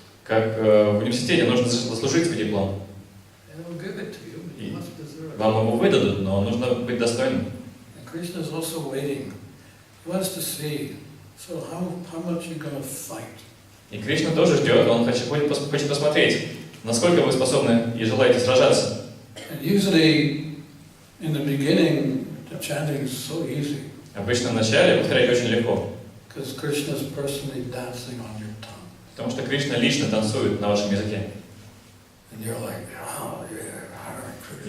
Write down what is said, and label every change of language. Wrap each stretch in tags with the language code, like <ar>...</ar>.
<ru>Как в университете нужно заслужить свой диплом.</ru> <en>They will give it to you, but you must deserve it.</en> <ru>Вам его выдадут, но нужно быть достойным.</ru> <en>And Krishna is also waiting. He wants to see. So how much you going to fight?</en> <ru>И Кришна тоже ждет, он хочет посмотреть, насколько вы способны и желаете сражаться.</ru> <en>And usually, in the beginning, the chanting is so easy.</en> <ru>Обычно в начале повторять очень легко.</ru> <en>Because Krishna is personally dancing on your tongue.</en> <ru>Потому что Кришна лично танцует на вашем языке.</ru> <en>And you're like, oh yeah, Hare Krishna.</en>